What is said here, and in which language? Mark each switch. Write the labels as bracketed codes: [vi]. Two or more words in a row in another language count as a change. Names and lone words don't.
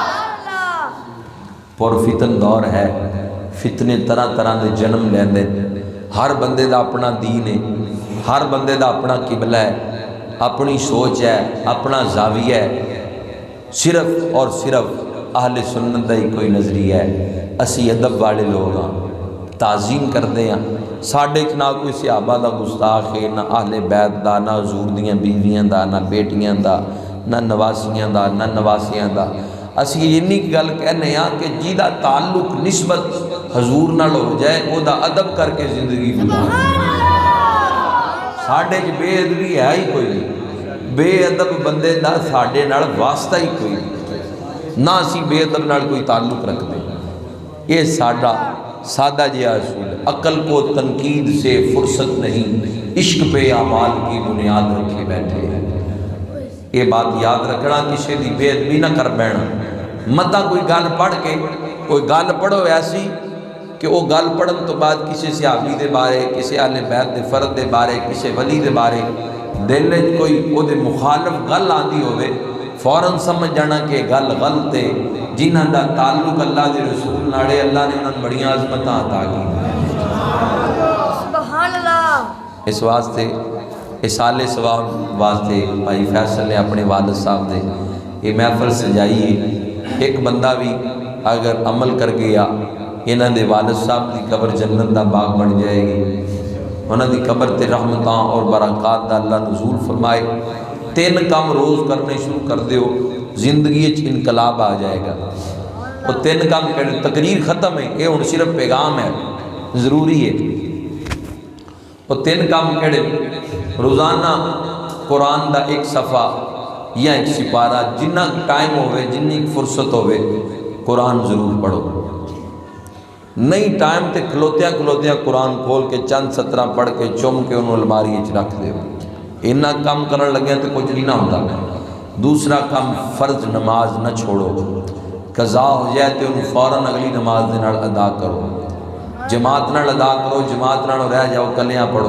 [pa] پر فتن دور ہے، فتنے طرح طرح دے جنم لیندے، ہر بندے دا اپنا دین ہے، ہر بندے دا اپنا قبلہ ہے، اپنی سوچ ہے، اپنا زاویہ ہے، صرف اور صرف اہل سنت دا ہی کوئی نظریہ ہے۔ اسی ادب والے لوگ ہاں، [ur] تعظیم کرتے ہیں، [pa] ساڈے نہ کوئی صحابہ دا گستاخ ہے، نہ اہل بیت دا، نہ حضور دیاں بیویاں دا، نہ بیٹیاں دا، نہ نواسیاں دا، نہ نواسیاں دا۔ اسی اینی گل کہنے ہاں کہ جیدہ تعلق نسبت حضور نال ہو جائے او دا ادب کر کے زندگی گزارے۔ ساڈے چ بے ادبی ہے ہی کوئی نہیں، بے ادب بندے دا ساڈے نال واسطہ ہی کوئی نہیں، نہ اسی بے ادب نال کوئی تعلق رکھتے۔ یہ ساڈا سادہ جہا اصول ہے، [ur] عقل کو تنقید سے فرصت نہیں، عشق پہ اعمال کی بنیاد رکھے بیٹھے ہیں۔ [pa] یہ بات یاد رکھنا، کسی دی بے ادبی نہ کر بینا۔ متا کوئی گل پڑھ کے، کوئی گل پڑھو ایسی کہ وہ گل پڑھن تو بعد کسی صحابی دے بارے، کسی اہل بیت دے فرد دے بارے، کسی ولی دے بارے دل وچ کوئی وہ دے مخالف گل آندی ہوئے، فوراً سمجھ جانا کہ گل غلط ہے، جنہاں دا تعلق اللہ دے رسول ناڑے، اللہ نے انہاں بڑیاں عظمتاں عطا کی۔ [ar] سبحان اللہ۔ [pa] اس واسطے اصال ثواب واسطے بھائی فیصل نے اپنے والد صاحب دے یہ محفل سجائی ہے۔ ایک بندہ بھی اگر عمل کر گیا، انہاں دے والد صاحب دی قبر جنت دا باغ بن جائے گی، انہاں دی قبر تے رحمتاں اور برکات دا اللہ نزول فرمائے۔ 3 کام روز کرنے شروع کر دیو، زندگی وچ انقلاب آ جائے گا۔ وہ 3 کام کہنے، تقریر ختم ہے، یہ ہن صرف پیغام ہے، ضروری ہے۔ وہ 3 کام کہنے، روزانہ قرآن دا 1 صفحہ یا 1 سپارہ، جنہ ٹائم ہوئے، جنی فرصت ہوئے، قرآن ضرور پڑھو۔ نہیں ٹائم تے کھلوتیاں قرآن کھول کے چند سطرہ پڑھ کے چوم کے انہوں الماری وچ رکھ دے۔ انہا کام کرن لگے تو کچھ نہیں نہ ہوتا۔ دوسرا کام، فرض نماز نہ چھوڑو، قضا ہو جائے تو انہوں فوراً اگلی نماز دے نال ادا کرو، جماعت نال ادا کرو، جماعت نال رہ جاؤ، کلیاں پڑھو۔